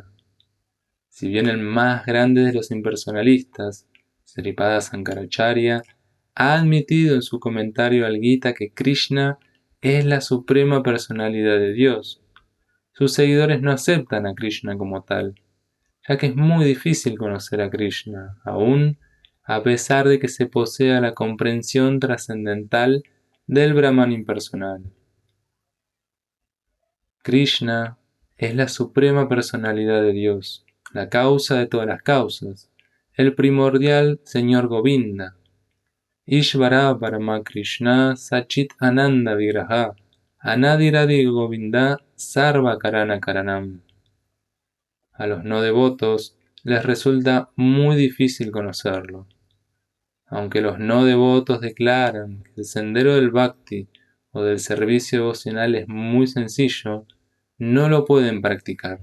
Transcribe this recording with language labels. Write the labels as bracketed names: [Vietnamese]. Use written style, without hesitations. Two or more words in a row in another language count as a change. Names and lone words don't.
[Spanish] Si bien el más grande de los impersonalistas, Sripada Sankaracharya, ha admitido en su comentario al Gita que Krishna es la suprema personalidad de Dios, sus seguidores no aceptan a Krishna como tal, ya que es muy difícil conocer a Krishna, aún a pesar de que se posea la comprensión trascendental del Brahman impersonal. Krishna es la suprema personalidad de Dios, la causa de todas las causas, el primordial Señor Govinda. [Sanskrit] ईश्वर परम कृष्ण सच्चित् आनन्द विग्रह अनादिरादि गोविन्द सर्व कारण कारणम्. [Spanish] A los no devotos les resulta muy difícil conocerlo. Aunque los no devotos declaran que el sendero del bhakti o del servicio devocional es muy sencillo, no lo pueden practicar.